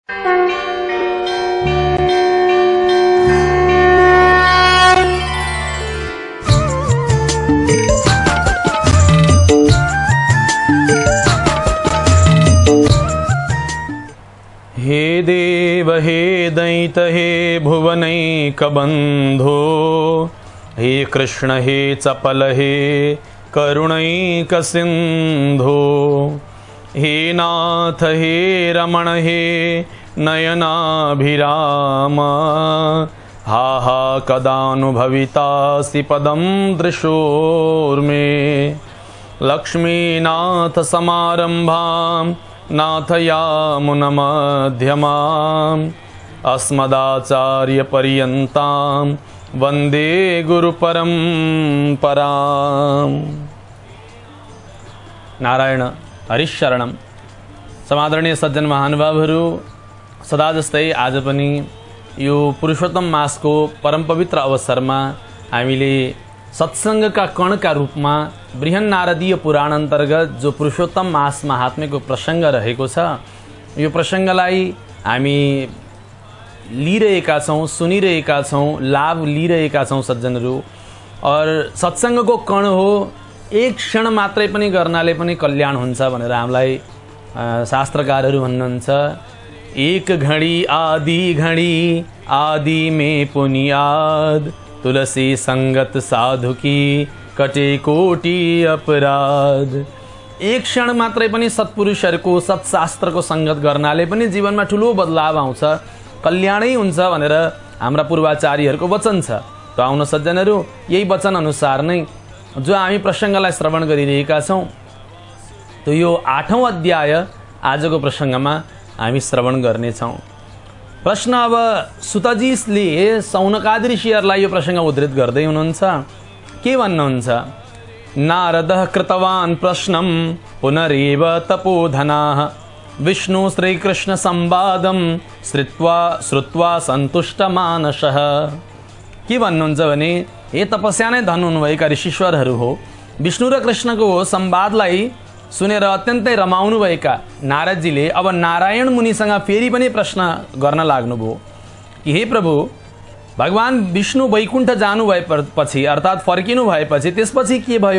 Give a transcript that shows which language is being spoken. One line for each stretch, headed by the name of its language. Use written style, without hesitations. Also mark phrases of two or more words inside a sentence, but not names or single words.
Sanskrit: हे देव हे दैत हे भुवनैकबन्धो हे कृष्ण हे चपल हे करुणैकसिन्धो हे नाथ हे रमण हे नयनाभिराम हा हा कदानुभवितासि पदं दृशोर्मे लक्ष्मीनाथ समारम्भां नाथयामुनमध्यमाम् अस्मदाचार्यपर्यन्तां वन्दे गुरुपरम्पराम्। नारायण हरिशरणम।
Nepali: समादरणीय सज्जन महानुभावहरू, सदा जस्तै आज पनि यो पुरुषोत्तम मासको परम पवित्र अवसरमा हामीले सत्सङ्गका कणका रूपमा बृहन्नारदीय पुराण अन्तर्गत जो पुरुषोत्तम मास महात्म्यको प्रसङ्ग रहेको छ, यो प्रसङ्गलाई हामी लिइरहेका छौँ, सुनिरहेका छौँ, लाभ लिइरहेका छौँ सज्जनहरू। और सत्सङ्गको कण हो, एक क्षण मात्रै पनि गर्नाले पनि कल्याण हुन्छ भनेर हामीलाई शास्त्रकारहरू भन्नुहुन्छ।
Hindi: एक घडी आदि में पुनियाद, तुलसी संगत साधु की कटे कोटि अपराध।
Nepali: एक क्षण मात्रै पनि सत्पुरुषहरूको सत्शास्त्रको संगत गर्नाले पनि जीवनमा ठुलो बदलाव आउँछ, कल्याणै हुन्छ भनेर हाम्रा पूर्वाचार्यहरूको वचन छ। त आउन सज्जनहरू, यही वचन अनुसार नै जो हामी प्रसङ्गलाई श्रवण गरिरहेका छौँ, त यो 8औं अध्याय आजको प्रसङ्गमा हामी श्रवण गर्नेछौँ। प्रश्न अब सुतजीले सौनकादि ऋषिहरूलाई यो प्रसङ्ग उद्धृत गर्दै हुनुहुन्छ। के भन्नुहुन्छ?
Sanskrit: नारदः कृतवान् प्रश्नं पुनरेव तपोधनाः विष्णु श्रीकृष्ण संवादं श्रुत्वा सन्तुष्टमानसः।
Nepali: के भन्नुहुन्छ भने, हे तपस्या नै धन हुनुभएका ऋषीश्वरहरू हो, विष्णु र कृष्णको संवादलाई सुनेर अत्यन्तै रमाउनुभएका नारदजीले अब नारायण मुनिसँग फेरि पनि प्रश्न गर्न लाग्नुभयो कि हे प्रभु, भगवान विष्णु वैकुण्ठ जानु भएपछि अर्थात् फर्किनु भएपछि त्यसपछि के भयो?